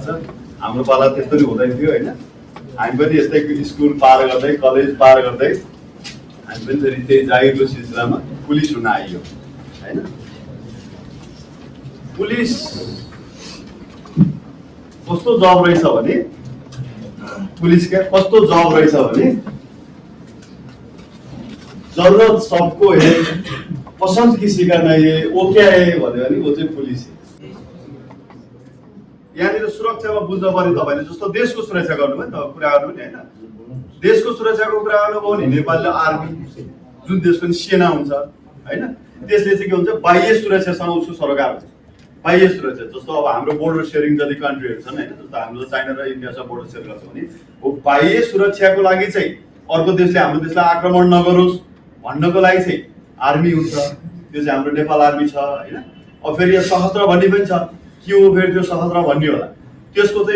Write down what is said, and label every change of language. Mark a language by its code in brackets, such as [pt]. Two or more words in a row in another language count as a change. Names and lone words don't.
[ne] हाम्रो पाला त्यस्तो नि हुँदैन थियो होइन। हामी पनि यस्तै स्कुल पार गर्दै, कलेज पार गर्दै हामी पनि फेरि त्यही जागिरको सिलसिलामा पुलिस हुन आइयो होइन। पुलिस कस्तो जब रहेछ भने, पुलिस क्या कस्तो जब रहेछ भने, [hi] जरूरत सबको है, पसंद किसी का नहीं है, वो क्या है [ne] भन्यो भने [hi] वो चाहिँ पुलिस है। [ne] यहाँनिर सुरक्षामा बुझ्नु पर्यो तपाईँले जस्तो देशको सुरक्षा गर्नुभयो नि त कुरा गर्नु नि होइन देशको सुरक्षाको कुरा गर्नुभयो भने नेपालले आर्मी जुन देशको नि सेना हुन्छ होइन त्यसले चाहिँ के हुन्छ बाह्य सुरक्षासँग उसको सरोकार हुन्छ बाह्य सुरक्षा जस्तो अब हाम्रो [en] border sharing [ne] जति कन्ट्रीहरू छन् होइन जस्तो हाम्रो चाइना र इन्डियासँग [en] border share [ne] गर्छ भने हो बाह्य सुरक्षाको लागि चाहिँ अर्को देशले हाम्रो देशलाई आक्रमण नगरोस् भन्नको लागि चाहिँ आर्मी हुन्छ त्यो चाहिँ हाम्रो नेपाल आर्मी छ होइन अब फेरि यहाँ सशस्त्र भन्ने पनि छ के हो फेरि त्यो सशस्त्र भन्ने होला त्यसको चाहिँ